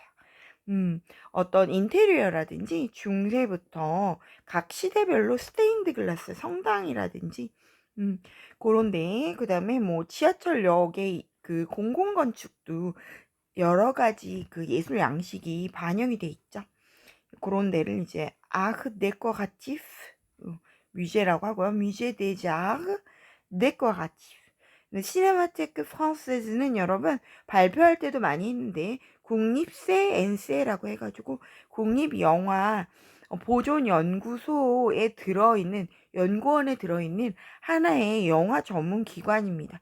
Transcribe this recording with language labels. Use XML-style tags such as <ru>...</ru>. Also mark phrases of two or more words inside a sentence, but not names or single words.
<ko>어떤 인테리어라든지 중세부터 각 시대별로 스테인드 글라스 성당이라든지 그런데 그 다음에 뭐 지하철역에 그 공공건축도 여러 가지 그 예술 양식이 반영이 돼 있죠. 그런 데를 이제</ko> <fr>art décoratif</fr> <ko>뮤제라고 하고요.</ko> <fr>뮤제 des arts décoratifs.</fr> <ko>시네마테크 프랑스에서는 여러분 발표할 때도 많이 했는데 국립세엔세라고 해가지고 국립영화 보존연구소에 들어있는 연구원에 들어있는 하나의 영화 전문 기관입니다.</ko>